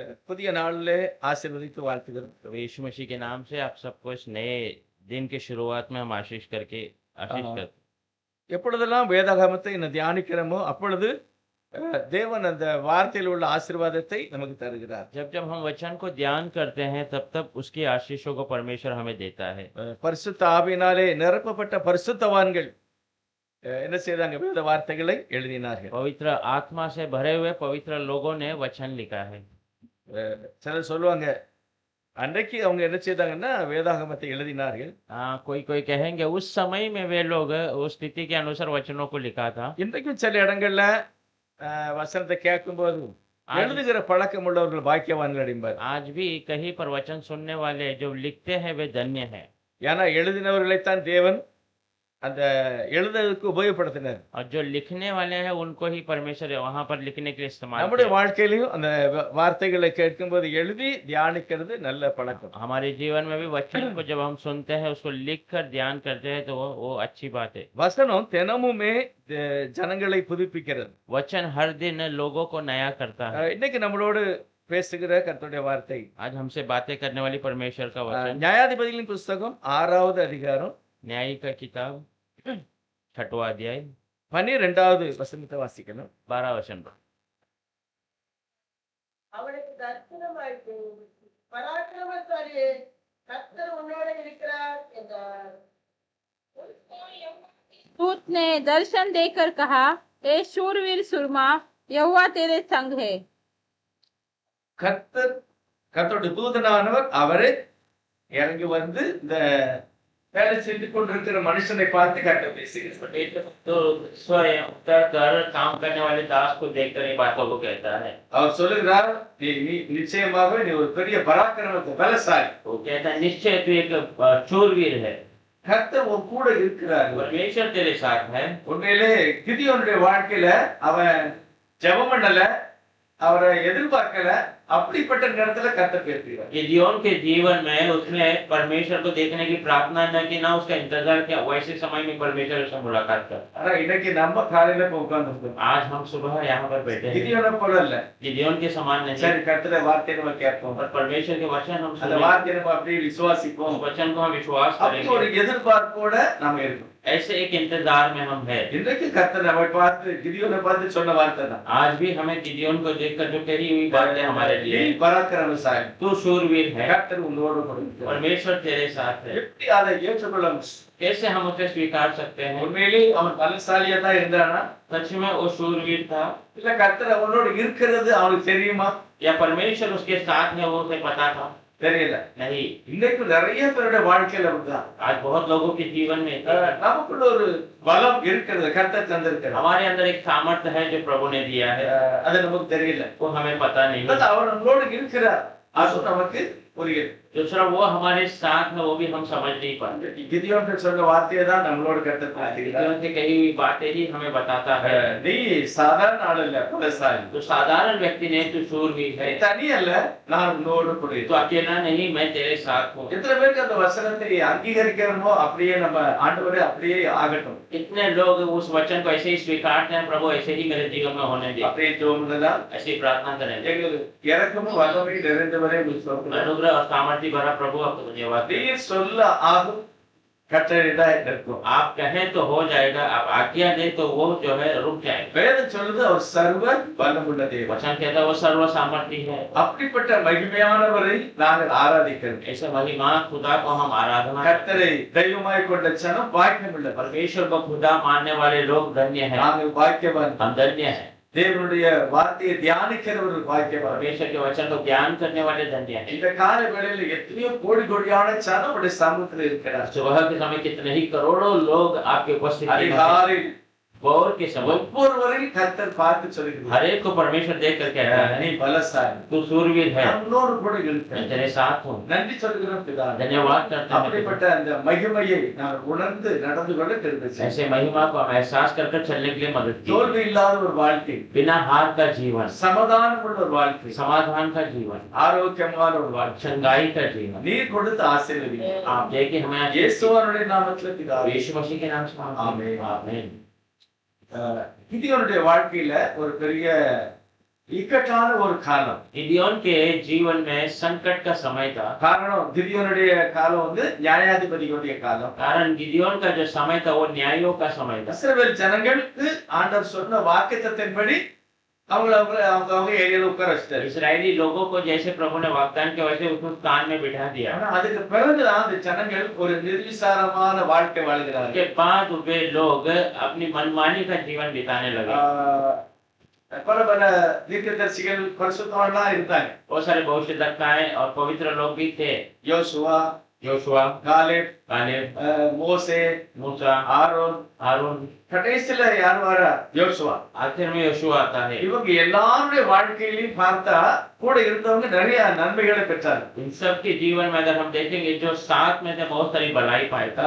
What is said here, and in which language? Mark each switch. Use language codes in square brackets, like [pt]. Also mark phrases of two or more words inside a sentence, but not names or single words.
[ta] புதிய நாளிலே ஆசீர்வதித்து வாழ்த்துகிறோம். [hi] तो यीशु मसीह के नाम से आप सबको इस नए दिन की शुरुआत में हम आशीष करके आशीष ஆ, करते [ta] எப்பொழுதெல்லாம் வேதாகமத்தை தியானிக்கிறோமோ அப்பொழுது தேவன் அந்த வார்த்தையில் உள்ள ஆசீர்வாதத்தை நமக்கு தருகிறார். [hi] जब जब हम वचन को ध्यान करते हैं तब तब उसकी आशीषों को परमेश्वर हमें देता है। [ta] பரிசுத்த ஆவியினாலே நிரப்பப்பட்ட பரிசுத்தவான்கள் என்ன செய்தாங்க? வேத வார்த்தைகளை எழுதினார்கள். [hi] पवित्र आत्मा से भरे हुए पवित्र लोगों ने वचन लिखा है। [ta] சிலர் சொல்லுவாங்க, அன்றைக்கு அவங்க என்ன செய்தாங்கன்னா வேதாகமத்தை எழுதினார்கள். [hi] हाँ, कोई कोई कहेंगे उस समय में वे लोग उस स्थिति के अनुसार वचनों को लिखा था। [ta] இன்றைக்கும் சில இடங்கள்ல வசனத்தை கேட்கும்போது [hi] आज [ta] எழுதுகிற பழக்கம் உள்ளவர்கள் பாக்கியவான்கள் அப்படிம்பார். [hi] आज भी कहीं पर वचन सुनने वाले जो लिखते हैं वे धन्य हैं। [ta] ஏன்னா எழுதினவர்களைத்தான் தேவன் அந்த எழுதுறதுக்கு உபயோகப்படுத்தினார். [hi] और जो लिखने वाले हैं उनको ही परमेश्वर वहां पर लिखने के लिए इस्तेमाल [ta] நம்முடைய [hi] किया। [ta] வாழ்க்கையிலையும் அந்த வார்த்தைகளை கேட்கும்போது எழுதி தியானிக்கிறது நல்ல பழக்கம். [hi] हमारे जीवन में भी वचन को जब हम सुनते हैं उसको लिख कर ध्यान करते हैं तो वो अच्छी बात है। [ta] வசனம் தினமுமே ஜனங்களை புதுப்பிக்கிறது. [hi] वचन हर दिन लोगों को नया करता है। [ta] இன்னைக்கு நம்மளோடு பேசுகிற கர்த்தருடைய வார்த்தை [hi] आज हमसे बातें करने वाली परमेश्वर का वचन [ta] நியாயாதிபதிகளின் புஸ்தகம் 6வது அதிகாரம் [hi] न्याय का किताब 6वां अध्याय [ta] 12வது வசனத்தை வாசிக்கணும். [hi] 12 वचन पर। [ta] அவனுக்கு தரிசனமாயிற்று, பராக்கிரமசாலியே, கர்த்தர் உன்னோடு இருக்கிறார் என்றார். [hi] दूत ने दर्शन देकर कहा, ए शूरवीर सुरमा, यहोवा तेरे संग है। [ta] கர்த்தருடைய தூதனானவர் அவரை இறங்கி வந்து இந்த வேலை செய்து கொண்டிருக்கிற மனுஷனை பார்த்து கர்த்தர் பேசுகிறார். [hi] तो स्वयं उतर कर काम करने वाले दास को देखकर ये बातों को कहता है। [ta] அவர் சொல்லுகிறார், நீ நிச்சயமாக நீ ஒரு பெரிய பராக்கிரமத்தை பலசாலி. [hi] वो कहता है निश्चय तू एक शूरवीर है, [ta] கர்த்தர் உன் கூட இருக்கிறார். [hi] परमेश्वर तेरे साथ है। [ta] உண்மையிலே கிதியோனுடைய வாழ்க்கையில அவன் ஜெபம் பண்ணல, அவரை எதிர்பார்க்கல, அப்படிப்பட்ட நேரத்துல கர்த்தர் பேசுகிறார். [hi] गिदयोन के जीवन में उसने परमेश्वर को देखने की प्रार्थना न की, ना उसका इंतजार किया, वैसे समय में परमेश्वर से मुलाकात कर। [ta] ஆனா இன்னைக்கு நம்ம காலையில போய் உட்கார்ந்துருக்கோம். [hi] आज हम सुबह यहाँ पर बैठे हैं, [ta] கிதியோனை போல இல்ல. [hi] गिदयोन के समान नहीं, [ta] சரி, கர்த்தருடைய வார்த்தையை நம்ம கேட்போம், [hi] और परमेश्वर के वचन हम [ta] அந்த [hi] सुने, [ta] வார்த்தையை நம்ம அப்படியே விசுவாசிப்போம். [hi] उस वचन को हम विश्वास [ta] அப்படி ஒரு [hi] करेंगे। [ta] எதிர்பார்ப்போட நாம இருக்கோம். [hi] ऐसे एक इंतजार में हम हैं। [ta] இன்றைக்கு கர்த்தர் நம்மை பார்த்து கிதியோனை பார்த்து சொன்ன வார்த்தை தான், [hi] आज भी हमें गिदयोन को देखकर जो कही हुई बातें हमारे [ta] நீ [hi] लिए, [ta] பராக்கிரமசாலி, [hi] तू शूरवीर है, [ta] கர்த்தர் உன்னோடு கூட இருக்கிறார். [hi] परमेश्वर तेरे साथ है। [ta] எப்படி அதை ஏற்றுக்கொள்ள முடியும்? [hi] कैसे हम उसे स्वीकार सकते हैं? [ta] உண்மையிலே அவன் பலசாலியா தான் இருந்தானா, [hi] सच में वो शूरवीर था, [ta] இல்ல கர்த்தர் அவனோடு இருக்கிறது அவனுக்கு தெரியுமா? [hi] या परमेश्वर उसके साथ है वो उसे पता था? [ta] தெரியல. [hi] नहीं। [ta] இன்னைக்கு நிறைய பேருடைய வாழ்க்கையில அப்படிதான். [hi] आज बहुत लोगों के जीवन में [ta] நமக்குள்ள ஒரு பலம் இருக்கிறது, கர்த்தர் தந்திருக்கிறார். [hi] हमारे अंदर एक सामर्थ्य है जो प्रभु ने दिया है, [ta] அது நமக்கு தெரியல. [hi] वो हमें पता नहीं। [ta] அவர் நம்மளோடு இருக்கிறார், அது நமக்கு புரியுது. [hi] दूसरा वो हमारे साथ में, वो भी हम समझ नहीं पाते। [ta] கிதியோன் சொன்ன வார்த்தையை தான் நம்மளோடு கர்த்தர் பேசுகிறார். [hi] गिदयोन से कही हुई बातें ही हमें बताता है। [ta] நீ சாதாரண ஆள் இல்ல, பலசாலி. [hi] तो साधारण व्यक्ति नहीं, तू शूरवीर [ta] நீ [hi] है, [ta] தனி அல்ல, நான் உன்னோடு கூட [hi] तो [ta] இருக்கிறேன். [hi] अकेला नहीं, मैं तेरे साथ हूँ। [ta] எத்தனை பேருக்கு அந்த வசனத்தை அங்கீகரிக்கிறோமோ அப்படியே நம்ம ஆண்டவரே அப்படியே ஆகட்டும். [hi] कितने लोग उस वचन को ऐसे ही स्वीकारते हैं, प्रभु ऐसे ही मेरे जीवन में होने दे, [ta] அப்படியே ஜோமுதலா [hi] ऐसी प्रार्थना करेंगे। [ta] எங்களுக்கு இறக்கமும் வல்லமை நிறைந்தவரே விசுவாசம். [hi] अनुग्रह और सामर्थ्य भरा प्रभु आपको धन्यवाद। [ta] நீ சொல்ல ஆகும் கட்டளையிட இருக்கும். [hi] आप कहें तो हो जाएगा, आप आज्ञा दे तो वो जो है रुक जाएगा। [ta] வேதம் சொல்லுது அவர் சர்வ வல்லமுள்ள தேவன். [hi] वचन कहता है वो सर्व सामर्थ्य है। [ta] அப்படிப்பட்ட மகிமையானவரை நாங்கள் ஆராதிக்கிறோம். [hi] ऐसे महिमा खुदा को हम आराधना करते [ta] கர்த்தரை தெய்வமாய் கொண்ட ஜனம் பாக்கியம் உள்ளது. [hi] हैं। परमेश्वर को खुदा मानने वाले लोग धन्य हैं, [ta] நாங்கள் பாக்கியவான். [hi] हम धन्य हैं। [ta] தேவனுடைய வார்த்தையை தியானிக்கிறவர்கள் பாக்கியவான். [hi] परमेश्वर के वचन को ज्ञान करने वाले धन्य हैं। [ta] இந்த கால வேளையில எத்தனையோ கோடி கோடியான ஜனம் உடைய சமூகத்தில் இருக்கிறார். [hi] सुबह के समय कितने ही करोड़ों लोग आपके उपस्थिति में हैं। [ta] அதிகாலையில் [hi] भोर के समय [ta] ஒவ்வொருவரையும் கர்த்தர் பார்த்து சொல்லுகிறார், [hi] हर एक को परमेश्वर देख कर कहता [ta] நீ [hi] है [ta] பலசாலி, [hi] तू सूरवीर है, [ta] நம்மோடு கூட [hi] मैं [ta] இருக்கிறார். [hi] तेरे साथ हूँ। [ta] நன்றி சொல்கிறோம் பிதாவே. [hi] धन्यवाद करते हैं। [ta] அப்படிப்பட்ட அந்த மகிமையை நான் உணர்ந்து நடந்து கொள்ள கிருபை செய்யும். [hi] ऐसे महिमा को हम एहसास कर चलने के लिए मदद कीजिए। [ta] தோல்வி இல்லாத ஒரு வாழ்க்கை, [hi] बिना हार का जीवन, [ta] சமாதானம் உள்ள ஒரு வாழ்க்கை, [hi] समाधान का जीवन, [ta] ஆரோக்கியமான ஒரு வாழ்க்கை [hi] चंगाई का जीवन [ta] நீர் கொடுத்து ஆசீர்வதிங்க. [hi] आप देखे हमें आज [ta] இயேசுவினுடைய நாமத்தில் பிதாவே. [hi] यीशु मसीह के नाम से मांगते हैं। आमीन। आमीन। [ta] கிதியோனுடைய வாழ்க்கையில ஒரு பெரிய இக்கட்டான ஒரு காலம். [hi] गिदियोन के जीवन में संकट का समय था। [ta] காரணம் கிதியோனுடைய காலம் வந்து நியாயாதிபதிகளுடைய காலம். [hi] कारण गिदियोन का जो समय था वो न्यायों का समय था। [ta] இஸ்ரவேல் ஜனங்களுக்கு ஆண்டவர் சொன்ன வாக்குத்தத்தத்தின்படி அவங்க ஏரியால உட்கார வச்சிட்டாரு. [hi] इस्राएली लोगों को जैसे प्रभु ने वाग्दान किया वैसे उसको स्थान में बिठा दिया। [ta] ஆனா அதுக்கு பிறகுதான் அந்த ஜனங்கள் ஒரு நிர்விசாரமான வாழ்க்கை வாழ்கிறார்கள். [hi] उसके बाद वे लोग अपनी मनमानी का जीवन बिताने लगे। [ta] பல பல தீர்க்கதரிசிகள் பரிசுத்தவான்லாம் இருந்தாங்க. [hi] बहुत सारे भविष्यद्वक्ताएं और पवित्र लोग भी थे। [ta] யோசுவா, [hi] योशुआ, [ta] காலேப், [hi] कालेब, [ta] மோசே, [hi] मूसा, [ta] ஆரோன். [hi] हारून, [ta] கடைசியில யார் வரா? யோசுவா. [hi] आखिर में योशुआ आता है। [ta] இவங்க எல்லாருடைய வாழ்க்கையிலையும் பார்த்தா கூட இருந்தவங்க நிறைய நன்மைகளை பெற்றாங்க. [hi] इन सब के जीवन में अगर हम देखेंगे जो साथ में थे बहुत सारी भलाई पाए थे।